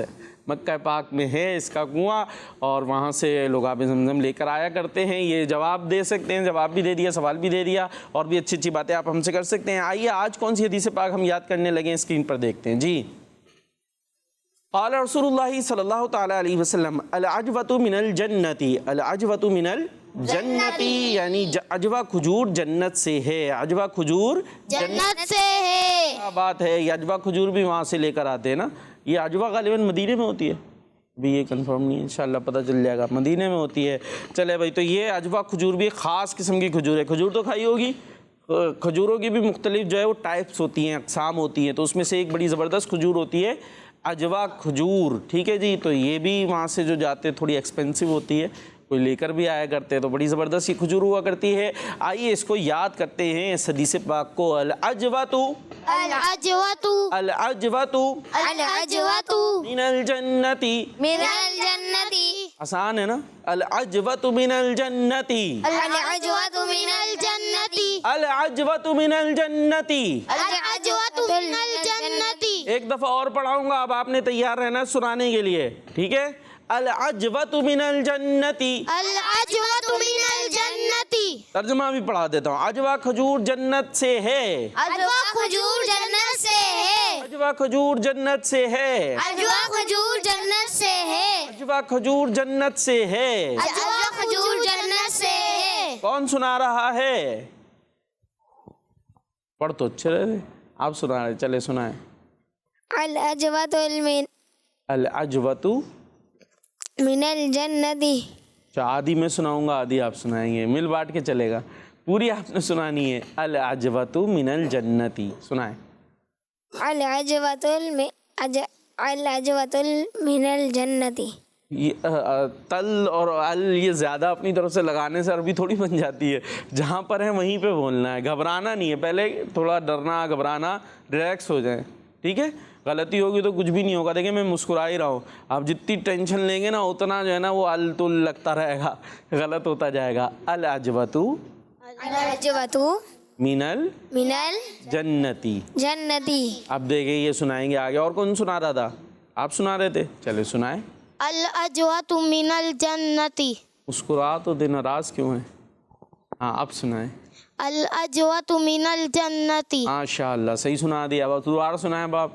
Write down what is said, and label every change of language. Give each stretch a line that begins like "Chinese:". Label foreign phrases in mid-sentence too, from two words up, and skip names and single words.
Urdu: مکہ پاک میں ہے اس کا کنواں, اور وہاں سے لوگ آب زمزم لے کر آیا کرتے ہیں. یہ جواب دے سکتے ہیں, جواب بھی دے دیا, سوال بھی دے دیا, اور بھی اچھی اچھی باتیں آپ ہم سے کر سکتے ہیں. آئیے آج کون سی حدیث پاک ہم یاد کرنے لگے, اسکرین پر دیکھتے ہیں جی.
Arabic: قال رسول اللہ صلی اللہ تعالی علیہ وسلم العجوۃ من الجنتی. العجوۃ من الجنتی
Urdu: یعنی عجوہ کھجور جنت سے ہے. عجوہ کھجور جنت سے ہے. کیا بات ہے. یہ عجوہ کھجور بھی وہاں سے لے کر آتے ہیں نا. یہ عجوہ غالباً مدینے میں ہوتی ہے, بھی یہ کنفرم نہیں ہے, انشاءاللہ پتہ چل جائے گا. مدینے میں ہوتی ہے. چلے بھائی, تو یہ عجوہ کھجور بھی خاص قسم کی کھجور ہے. کھجور تو کھائی ہوگی. کھجوروں کی بھی مختلف جو ہے وہ ٹائپس ہوتی ہیں, اقسام ہوتی ہیں. تو اس میں سے ایک بڑی زبردست کھجور ہوتی ہے عجوہ کھجور. ٹھیک ہے جی. تو یہ بھی وہاں سے جو جاتے تھوڑی ایکسپینسو ہوتی ہے, کوئی لے کر بھی آیا کرتے ہیں. تو بڑی زبردست یہ کھجور ہوا کرتی ہے. آئیے اس کو یاد کرتے ہیں, اس حدیث پاک کو.
Arabic: العجوۃ العجوۃ العجوۃ العجوۃ من الجنتی. من الجنتی.
Urdu: آسان ہے نا.
Arabic: العجوۃ من الجنتی. العجوۃ من الجنتی. العجوۃ من الجنتی. العجوۃ من الجنتی.
Urdu: ایک دفعہ اور پڑھاؤں گا, اب آپ نے تیار رہنا سنانے کے لیے. ٹھیک ہے.
Arabic: العجوۃ من الجنتی. العجوۃ من الجنتی.
Urdu: ترجمہ بھی پڑھا دیتا ہوں. عجوہ کھجور جنت سے ہے. عجوہ کھجور جنت سے ہے. عجوہ کھجور جنت سے ہے. عجوہ کھجور جنت سے ہے. عجوہ کھجور جنت سے ہے. عجوہ کھجور جنت سے ہے. کون سنا رہا ہے؟ پڑھ تو اچھے رہے, آپ سنا رہے, چلے سنائیں.
Arabic: العجوۃ العجوۃ من الجنتی.
Urdu: آدھی میں سناؤں گا, آدھی آپ سنائیں گے, مل بانٹ کے چلے گا. پوری آپ نے سنانی ہے.
Arabic: العجوۃ من الجنتی. سنائیں. العجوۃ من الجنتی.
Urdu: تل اور ال یہ زیادہ اپنی طرف سے لگانے سے عربی تھوڑی بن جاتی ہے. جہاں پر ہے وہیں پہ بولنا ہے, گھبرانا نہیں ہے. پہلے تھوڑا ڈرنا گھبرانا, ریلیکس ہو جائیں, ٹھیک ہے. غلطی ہوگی تو کچھ بھی نہیں ہوگا. دیکھیں میں مسکرا ہی رہا ہوں, آپ جتنی ٹینشن لیں گے نا اتنا جو ہے نا وہ ال تل لگتا رہے گا, غلط ہوتا جائے گا.
Arabic: العجوۃ العجوۃ من من الجنتی. الجنتی.
Urdu: اب دیکھیں یہ سنائیں گے آگے. اور کون سنا رہا تھا؟ آپ سنا رہے تھے, چلے سنائیں.
Arabic: العجوۃ من الجنتی.
Urdu: مسکرا تو دن راز کیوں ہیں؟ ہاں اب سنائیں.
Arabic: العجوۃ من الجنتی.
Urdu: ماشاء اللہ صحیح سنا دیا. اب دوبارہ سنائیں باپ.